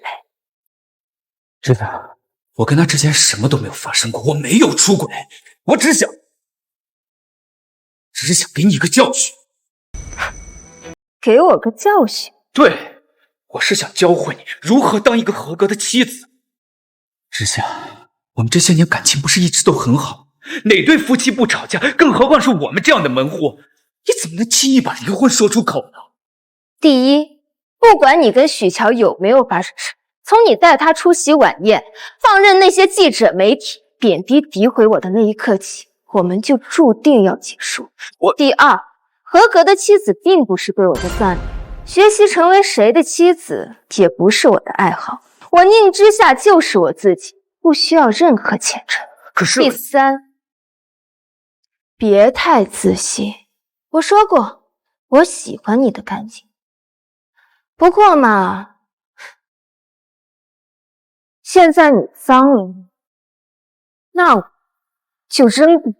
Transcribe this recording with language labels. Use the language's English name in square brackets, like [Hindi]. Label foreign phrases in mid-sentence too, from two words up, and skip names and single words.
[Chinese] 知道，我跟他之間什麼都沒有發生過，我沒有出軌，我只想給你一個教訓。給我個教訓？對，我是想教會你如何當一個合格的妻子。之夏，我們這些年感情不是一直都很好？哪對夫妻不吵架？更何況是我們這樣的門戶，你怎么能轻易把離婚說出口呢？第一，不管你跟許喬有沒有發生事，從你帶他出席晚宴，放任那些記者媒體貶低诋毀我的那一刻起，我們就注定要結束。第二，合格的妻子並不是歸我的算命，學習成為誰的妻子也不是我的愛好。我寧之夏就是我自己，不需要任何前程。可是第三，別太自信。我說過，我喜歡你的乾淨。不過嘛，現在你髒了，那我就扔你。